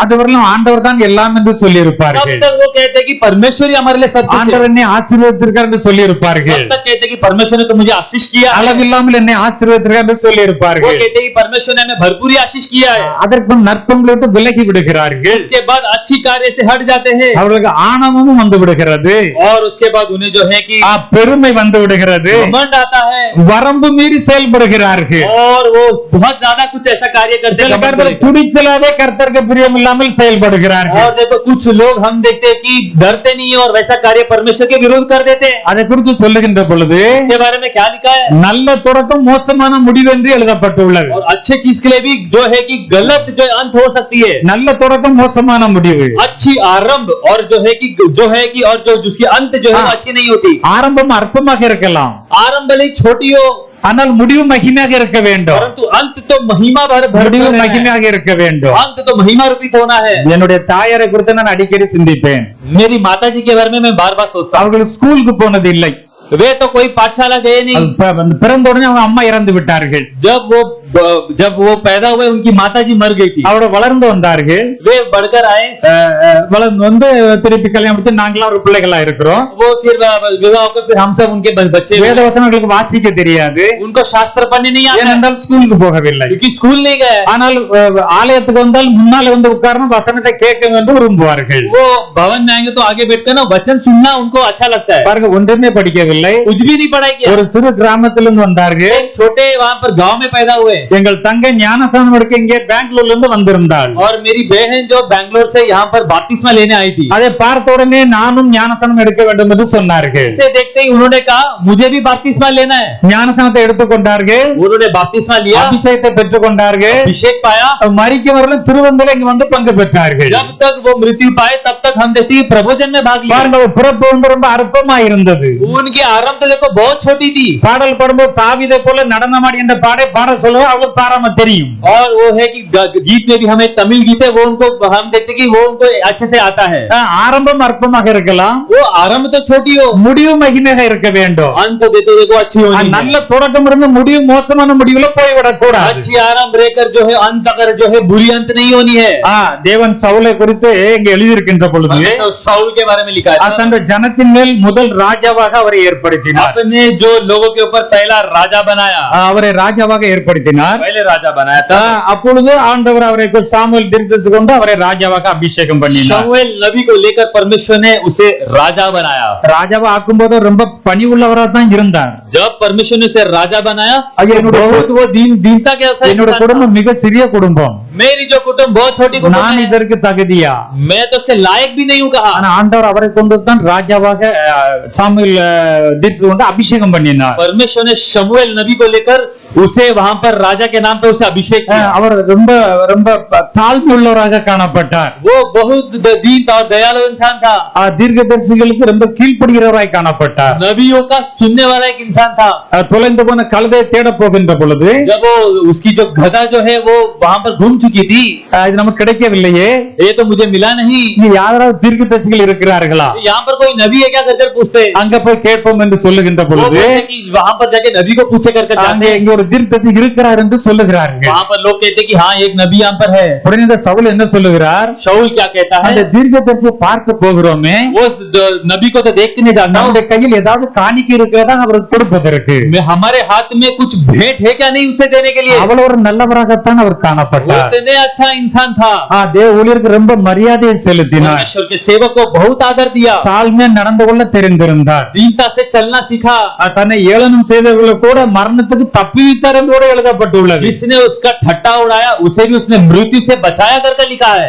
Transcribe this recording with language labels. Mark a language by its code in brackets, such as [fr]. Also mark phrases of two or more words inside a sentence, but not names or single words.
[ta] அதுவரையிலும் ஆண்டவர் தான் எல்லாம் என்று சொல்லி [hi] तब [ta] இருப்பார்கள், [hi] तक वो कहते हैं कि परमेश्वर ही हमारे लिए सब कुछ है। [ta] ஆண்டவர் என்னை ஆசீர்வதித்திருக்கார் என்று சொல்லி இருப்பார்கள், [hi] तब तक कहते हैं कि परमेश्वर ने तो मुझे आशीष किया है। [ta] அளவில்லாமல் என்னை ஆசீர்வதித்திருக்கார் என்று சொல்லி [hi] वो [ta] இருப்பார்கள். [hi] कहते हैं कि परमेश्वर ने हमें भरपूर आशीष किया है। [ta] அதற்கு நற்பண்புகளை விட்டு விலகி விடுகிறார்கள், [hi] उसके बाद अच्छी कार्य से हट जाते हैं [ta] அவர்களுக்கு ஆணவமும் வந்து விடுகிறது, [hi] और उसके बाद उन्हें जो है कि [ta] பெருமை வந்து விடுகிறது, [hi] घमंड आता है [ta] வரம்பு மீறி செயல்படுகிறார்கள். [hi] और वो बहुत ज्यादा कुछ ऐसा कार्य करते [ta] சில [hi] हैं। [ta] பேர்கள் துணிச்சலாவே கர்த்தருக்கு பிரியம் இல்லாமல் செயல்படுகிறார்கள். [hi] और देखो कुछ लोग हम देखते हैं कि डरते नहीं है और वैसा कार्य परमेश्वर के विरोध कर देते हैं। [ta] அதை குறித்து சொல்லுகின்ற பொழுது [hi] इसके बारे में क्या लिखा है? [ta] நல்ல தொடக்கம் மோசமான முடிவு என்று எழுதப்பட்டுள்ளது. [hi] और अच्छे चीज के लिए भी जो है कि गलत जो अंत हो सकती है, [ta] நல்ல தொடக்கம் மோசமான முடிவு, [hi] अच्छी आरंभ और जो है कि और जो जिसकी अंत जो है वो अच्छी नहीं होती। [ta] ஆரம்பம் அற்பமாக இருக்கலாம், [hi] आरंभ भले ही छोटी हो [ta] ஆனால் முடிவு மகிமையாக இருக்க வேண்டும், [hi] परंतु अंत तो महिमा भर [ta] முடிவு [hi] रहना है। [ta] மகிமையாக இருக்க வேண்டும். [hi] अंत तो महिमा रूपित होना है। [ta] என்னுடைய தாயாரை குறித்து நான் அடிக்கடி சிந்திப்பேன். [hi] मेरी माता जी के बारे में मैं बार बार सोचता हूँ। [ta] அவர்கள் ஸ்கூலுக்கு போனது இல்லை, [hi] वे तो कोई पाठशाला गए नहीं। [ta] பிறந்த உடனே அவங்க அம்மா இறந்து விட்டார்கள், [hi] जब वो पैदा हुए उनकी माता जी मर गई थी। [ta] அவரோட வளர்ந்து வந்தார்கள், [hi] वे बढ़कर आए, [ta] வளர்ந்து வந்து திருப்பி கல்யாணம் முடிச்சு நாங்களாம் ஒரு பிள்ளைகளா இருக்கிறோம். [hi] वो फिर विवाह होकर फिर हम सब उनके बच्चे हुए। [ta] வேத வசனங்களுக்கு வாசிக்க தெரியாது, [hi] उनको शास्त्र पढ़ने नहीं आता [ta] ஏனென்றால் ஸ்கூலுக்கு போகவில்லை. [hi] क्योंकि स्कूल नहीं गए। [ta] ஆனால் ஆலயத்துக்கு வந்தால் முன்னால வந்து உட்கார்ந்து வசனத்தை கேட்க வேண்டும் விரும்புவார்கள். [hi] वो भवन में आएंगे तो आगे बैठकर ना वचन सुनना उनको अच्छा लगता है। [ta] பாருங்க, ஒன்றுமே படிக்கவில்லை, [hi] कुछ भी नहीं पढ़ाई किया। [ta] ஒரு சிறு கிராமத்திலிருந்து வந்தார்கள். [hi] एक छोटे वहां पर गांव में पैदा हुए [ta] எங்கள் தங்கை ஞானசானம் எடுக்க இங்கே பெங்களூர்ல இருந்து வந்திருந்தாள். [hi] और मेरी बहन जो बैंगलोर से यहाँ पर बपतिस्मा लेने आई थी। [ta] அதை பார்த்த உடனே நானும் ஞானசானம் எடுக்க வேண்டும் என்று சொன்னார்கள். [hi] इसे देखते ही उन्होंने कहा मुझे भी बपतिस्मा लेना है। [ta] ஞானசானத்தை எடுத்துக்கொண்டார்கள், [hi] उन्होंने बपतिस्मा लिया, [ta] அபிஷேகத்தை பெற்றுக் கொண்டார்கள், [hi] अभिषेक पाया। [ta] மரிக்கும் வரலும் திருவந்தில இங்க வந்து பங்கு பெற்றார்கள். [hi] जब तक वो मृत्यु पाए तब तक हम देखते हैं प्रभोजन में भाग लिया। [ta] பாருங்க, பிறப்பு வந்து ரொம்ப அற்பமா இருந்தது. [hi] उनकी आरंभ तो देखो बहुत छोटी थी। [ta] பாடல் பாடும்போது தாவீதை போல நடனமாடி என்ற பாடல் சொல்லுவோம், அவளுக்கு பாராம தெரியும். [hi] और वो है कि गीत में भी हमें तमिल गीत है वो उनको हम देखते कि वो उनको अच्छे से आता है। [ta] ஆரம்பம் அற்பமாக இருக்கலாம், [hi] वो आरंभ तो छोटी हो, [ta] முடிவு மகிமையாக இருக்க வேண்டும். [hi] अंत देते देखो अच्छी होनी है। [ta] நல்ல தொடக்கம் இருந்து முடிவு மோசமான முடிவுல போய்விடக் கூடாது. [hi] अच्छी आरंभ रहकर जो है अंत अगर जो है बुरी अंत नहीं होनी है। [ta] தேவன் சவுலை குறித்து இங்க எழுதியிருக்கின்ற பொழுது [hi] साउल के बारे में लिखा है, [ta] தன்னுடைய ஜனத்தின் மேல் முதல் ராஜாவாக அவரை ஏற்படுத்தினார். [hi] अपने जो लोगों के ऊपर पहला राजा बनाया, [ta] அவரை ராஜாவாக ஏற்படுத்தினார். [hi] पहले राजा बनाया था। [ta] அப்பொழுது ஆண்டவர் அவரை சாமுவேல் தீர்க்கதரிசி கொண்டு அவரை ராஜாவாக அபிஷேகம் பண்ணினார். [hi] शमूएल नबी को लेकर परमेश्वर ने उसे राजा बनाया। [ta] ராஜாவா ஆக்கும்போது ரொம்ப பணிவுள்ளவராக தான் இருந்தார். [hi] जब परमेश्वर ने उसे राजा बनाया बहुत वो दीनता के अवसर [ta] என்னோட குடும்பம் மிக சிறிய குடும்பம், [hi] मेरी जो कुटुंब बहुत छोटी कुटुंब [ta] நான் [hi] है, [ta] இதற்கு தகுதியா, [hi] मैं तो उसके लायक भी नहीं हूँ कहा। [ta] ஆனா ஆண்டவர் அவரை கொண்டு தான் ராஜாவாக சாமுவேல் தீர்க்கதரிசி கொண்டு அபிஷேகம் பண்ணினார். [hi] परमेश्वर ने शमूएल नबी को लेकर उसे वहां पर राजा के नाम पर उसे अभिषेक किया। [ta] அவர் ரொம்ப ரொம்ப தாழ்மையுள்ளவராக காணப்பட்டார். [hi] वो बहुत दीन और दयालु इंसान था। [ta] தீர்க்கதரிசிகளுக்கு ரொம்ப கீழ்ப்படுகிறவராய் காணப்பட்டார். [hi] नबियों का सुनने वाला एक इंसान था। [ta] தொலைந்து போன கழுதையை தேட போகின்ற பொழுது [hi] जब वो उसकी जो गधा जो है वो वहां पर घूम चुकी थी, [ta] இது நமக்கு கிடைக்கவில்லையே, [hi] ये तो मुझे मिला नहीं, [ta] இங்க யாராவது தீர்க்கதரிசிகள் இருக்கிறார்களா, [hi] यहाँ पर कोई नबी है क्या करके पूछते, [ta] அங்க போய் கேட்போம் போகிறோம் என்று சொல்லுகின்ற [hi] वो [ta] பொழுது [hi] बोलते कि वहां पर जाके नबी को पूछे कर [ta] அங்கே [hi] जाते हैं। [ta] இங்க ஒரு தீர்க்கதரிசி இருக்கிறார் என்று சொல்லுகிறார்கள். [hi] वहां पर लोग कहते हैं कि हाँ एक नबी यहाँ पर है। [ta] உடனே இந்த சவுல் என்ன சொல்லுகிறார்? [hi] शाऊल क्या कहता [ta] அந்த [hi] है, [ta] தீர்க்கதரிசியை பார்க்க போகிறோமே, [hi] वो नबी को तो देखने जाता हूँ, [ta] நம்முடைய கையில் ஏதாவது காணிக்கை இருக்கிறதா அவருக்கு கொடுப்பதற்கு. [hi] मैं हमारे हाथ में कुछ भेंट है क्या नहीं उसे देने के लिए। [ta] அவ்வளவு ஒரு நல்லவராகத்தான் அவர் [hi] वो [ta] காணப்பட்டார். [hi] इतने अच्छा इंसान था, [ta] தேவ ஊழியருக்கு ரொம்ப மரியாதையை செலுத்தினார். [hi] परमेश्वर के सेवक को बहुत आदर दिया, [ta] தாழ்மையா நடந்து கொள்ள தெரிந்திருந்தார். [hi] दीनता से चलना सीखा। [ta] தன்னை ஏளனம் செய்தவர்களை கூட மரணத்துக்கு தப்புவித்தார் என்று கூட எழுதப்பட்டுள்ளது. [hi] जिसने उसका ठट्टा उड़ाया उसे भी उसने मृत्यु से बचाया करके लिखा है।